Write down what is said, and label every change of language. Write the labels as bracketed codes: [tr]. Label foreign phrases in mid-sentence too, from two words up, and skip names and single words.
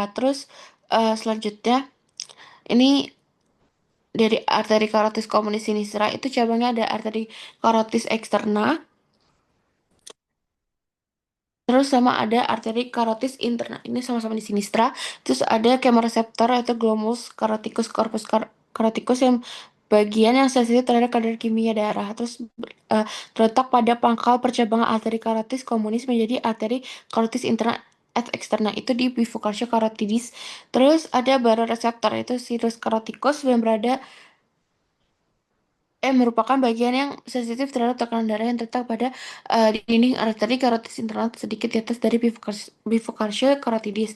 [id] Terus selanjutnya ini dari arteri [la] carotis communis sinistra [id] itu cabangnya ada arteri [la] carotis externa. [id] Terus sama ada arteri [la] carotis interna. [id] Ini sama-sama di sinistra. Terus ada kemoreseptor atau [la] glomus caroticus corpus caroticus [id] yang bagian yang sensitif terhadap kadar kimia darah. Terus terletak pada pangkal percabangan arteri [la] carotis communis [id] menjadi arteri [la] carotis interna et externa [id] itu di [la] bifurcation carotidis. [id] Terus ada baroreseptor itu [la] sinus caroticus [id] yang merupakan bagian yang sensitif terhadap tekanan darah yang terletak pada dinding arteri karotis internal sedikit di atas dari [la] bifurcation carotidis.